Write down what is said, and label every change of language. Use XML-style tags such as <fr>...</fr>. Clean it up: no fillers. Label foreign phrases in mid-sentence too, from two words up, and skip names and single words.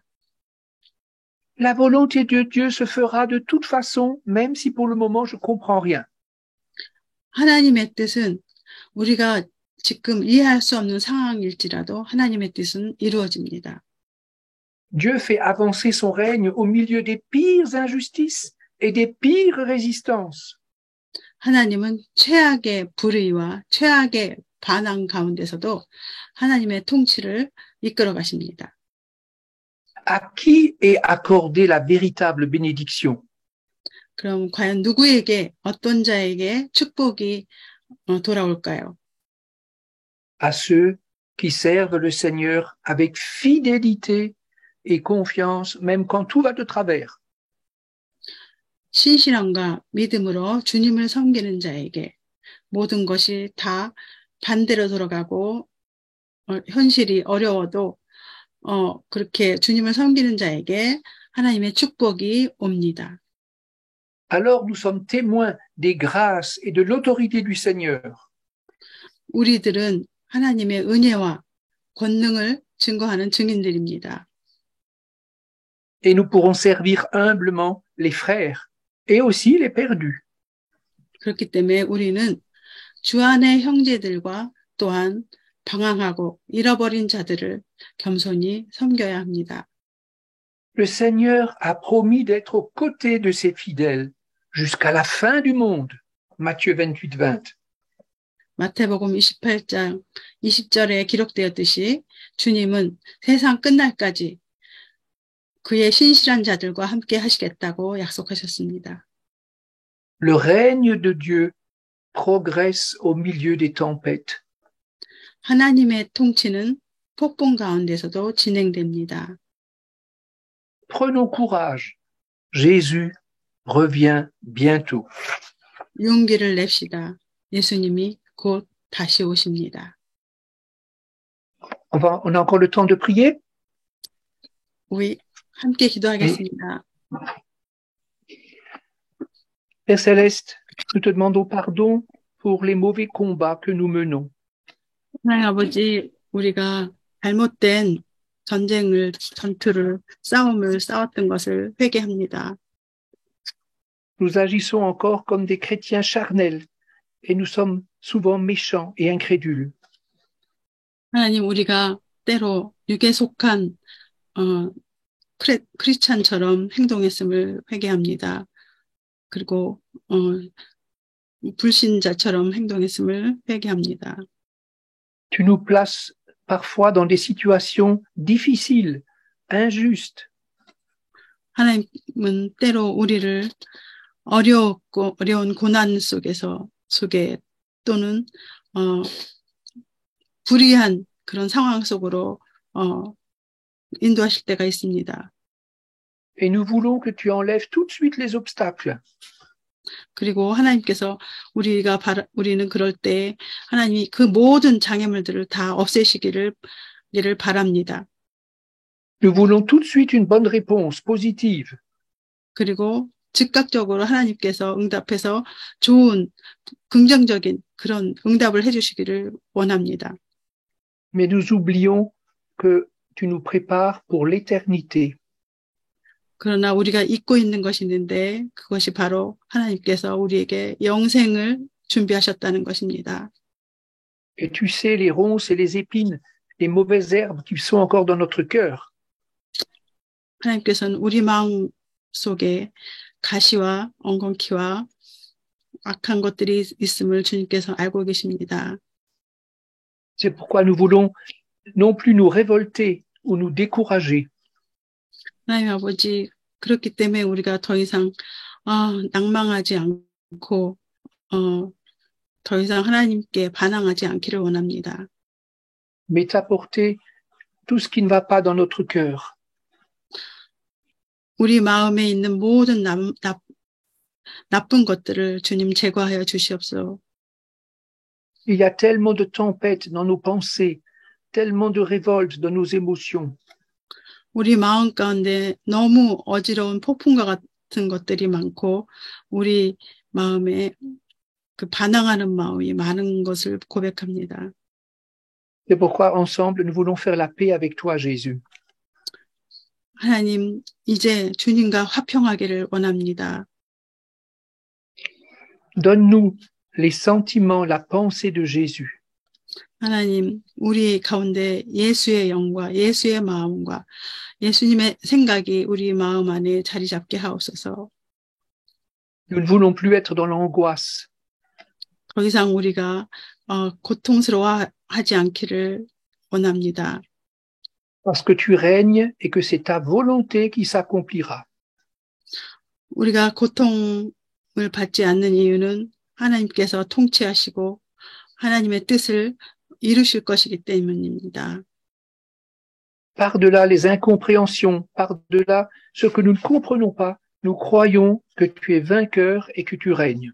<fr>La volonté de Dieu se fera de toute façon, même si pour le moment je comprends rien.</fr> <ko>하나님의 뜻은 우리가 지금 이해할 수 없는 상황일지라도 하나님의 뜻은 이루어집니다.</ko> <fr>Dieu fait avancer son règne au milieu des pires injustices et des pires résistances.</fr> <ko>하나님은 최악의 불의와 최악의 반항 가운데서도 하나님의 통치를 이끌어 가십니다.</ko> <fr>À qui est accordée la véritable bénédiction?</fr> <ko>그럼 과연 누구에게, 어떤 자에게 축복이 돌아올까요?</ko> <fr>À ceux qui servent le Seigneur avec fidélité et confiance, même quand tout va de travers.</fr> <ko>신실함과 믿음으로 주님을 섬기는 자에게 모든 것이 다 반대로 돌아가고 현실이 어려워도 그렇게 주님을 섬기는 자에게 하나님의 축복이 옵니다.</ko> <fr>Alors nous sommes témoins des grâces et de l'autorité du Seigneur.</fr> <ko>우리들은 하나님의 은혜와 권능을 증거하는 증인들입니다.</ko> <fr>Et nous pourrons servir humblement les frères et aussi les perdus.</fr> <ko>그렇기 때문에 우리는 주 안의 형제들과 또한 방황하고 잃어버린 자들을 겸손히 섬겨야 합니다.</ko> <fr>Le Seigneur a promis d'être aux côtés de ses fidèles jusqu'à la fin du monde. Matthieu 28:20.</fr> <ko>마태복음 28장 20절에 기록되었듯이 주님은 세상 끝날까지 그의 신실한 자들과 함께 하시겠다고 약속하셨습니다.</ko> <fr>Le règne de Dieu progresse au milieu des tempêtes.</fr> <ko>하나님의 통치는 폭풍 가운데서도 진행됩니다.</ko> <fr>Prenons courage. Jésus revient bientôt.</fr> <ko>용기를 냅시다. 예수님이 곧 다시 오십니다.</ko> <fr>On a encore le temps de prier?</fr> <ko>우리 함께 기도하겠습니다.</ko> <fr>Père Céleste, nous te demandons pardon pour les mauvais combats que nous menons.</fr> <ko>하나님 아버지, 우리가 잘못된 싸움을 싸웠던 것을 회개합니다.</ko> <fr>Nous agissons encore comme des chrétiens charnels et nous sommes souvent méchants et incrédules.</fr> <ko>하나님, 우리가 때로 육에 속한 크리스찬처럼 행동했음을 회개합니다. 그리고 불신자처럼 행동했음을 회개합니다.</ko> <fr>Tu nous places parfois dans des situations difficiles, injustes.</fr> <ko>하나님은 때로 우리를 어려운 고난 속에 또는 불의한 그런 상황 속으로 인도하실 때가 있습니다.</ko> <fr>Et nous voulons que tu enlèves tout de suite les obstacles.</fr> <ko>그리고 하나님께서 우리는 그럴 때 하나님이 그 모든 장애물들을 다 없애시기를 바랍니다.</ko> <fr>Nous voulons tout de suite une bonne réponse positive.</fr> <ko>그리고 즉각적으로 하나님께서 응답해서 좋은 긍정적인 그런 응답을 해주시기를 원합니다.</ko> <fr>Mais nous oublions que tu nous prépares pour l'éternité.</fr> <ko>그러나 우리가 잊고 있는 것이 있는데 그것이 바로 하나님께서 우리에게 영생을 준비하셨다는 것입니다.</ko> <fr>Et tu sais les ronces et les épines, les mauvaises herbes qui sont encore dans notre cœur.</fr> <ko>하나님께서는 우리 마음 속에 가시와 엉겅퀴와 악한 것들이 있음을 주님께서 알고 계십니다.</ko> <fr>C'est pourquoi nous voulons non plus nous révolter ou nous décourager.</fr> <ko>하나님 아버지, 그렇기 때문에 우리가 더 이상 낭망하지 않고 더 이상 하나님께 반항하지 않기를 원합니다.</ko> <fr>Mais t'apporter tout ce qui ne va pas dans notre cœur.</fr> <ko>우리 마음에 있는 모든 나쁜 것들을 주님 제거하여 주시옵소서.</ko> <fr>Il y a tellement de tempêtes dans nos pensées, tellement de révoltes dans nos émotions.</fr> <ko>우리 마음 가운데 너무 어지러운 폭풍과 같은 것들이 많고 우리 마음에 그 반항하는 마음이 많은 것을 고백합니다.</ko> <fr>C'est pourquoi ensemble nous voulons faire la paix avec toi, Jésus.</fr> <ko>하나님, 이제 주님과 화평하기를 원합니다.</ko> <fr>Donne-nous les sentiments, la pensée de Jésus.</fr> <ko>하나님, 우리 가운데 예수의 영과 예수의 마음과 예수님의 생각이 우리 마음 안에 자리 잡게 하옵소서.</ko> <fr>Nous ne voulons plus être dans l'angoisse.</fr> <ko>더 이상 우리가 고통스러워하지 않기를 원합니다.</ko> <fr>Parce que tu règnes et que c'est ta volonté qui s'accomplira.</fr> <ko>우리가 고통을 받지 않는 이유는 하나님께서 통치하시고 하나님의 뜻을 이루실 것이기 때문입니다.</ko> <fr>Par-delà les incompréhensions, par-delà ce que nous ne comprenons pas, nous croyons que tu es vainqueur et que tu règnes.</fr>